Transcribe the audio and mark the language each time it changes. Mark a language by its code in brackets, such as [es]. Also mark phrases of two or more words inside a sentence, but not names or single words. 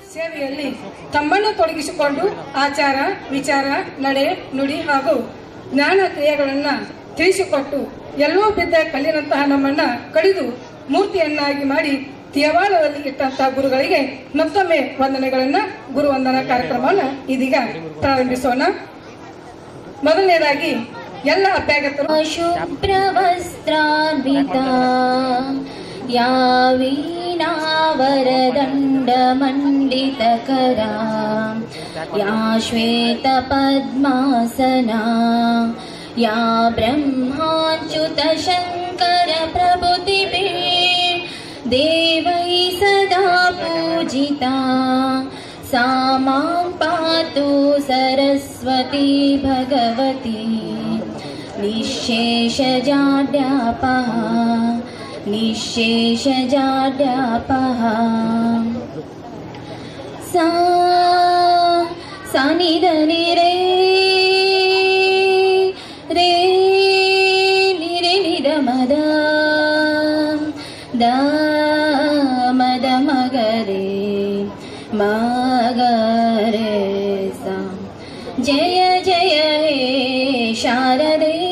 [kn] ಸೇವೆಯಲ್ಲಿ ತಮ್ಮನ್ನು ತೊಡಗಿಸಿಕೊಂಡು ಆಚಾರ ವಿಚಾರ ನಡೆ ನುಡಿ ಹಾಗೂ ಜ್ಞಾನ ಕ್ರಿಯೆಗಳನ್ನು ತಿಳಿಸಿಕೊಟ್ಟು ಎಲ್ಲೋ ಬಿದ್ದ ಕಲ್ಲಿನಂತಹ ನಮ್ಮನ್ನ ಕಡಿದು ಮೂರ್ತಿಯನ್ನಾಗಿ ಮಾಡಿ ದೇವಾಲಯದಲ್ಲಿ ಇಟ್ಟಂತಹ ಗುರುಗಳಿಗೆ ಮತ್ತೊಮ್ಮೆ ವಂದನೆಗಳನ್ನ ಗುರುವಂದನಾ ಕಾರ್ಯಕ್ರಮವನ್ನು ಇದೀಗ ಪ್ರಾರಂಭಿಸೋಣ. ಮೊದಲನೇದಾಗಿ ಎಲ್ಲ ಅಭ್ಯಾಗತರು [sa] शुभ्रवस्त्रान्विता या वीणावरदण्डमण्डितकरा या श्वेतपद्मासना या ब्रह्माच्युतशङ्करप्रभृतिभिः देवैः सदा पूजिता सा मां पातु सरस्वती भगवती निःशेषजाड्यापः निःशेषजाड्यापः सा निधनि रे रे निरे निरमद द मद मगरे मगरे सा जय जय हे शारदे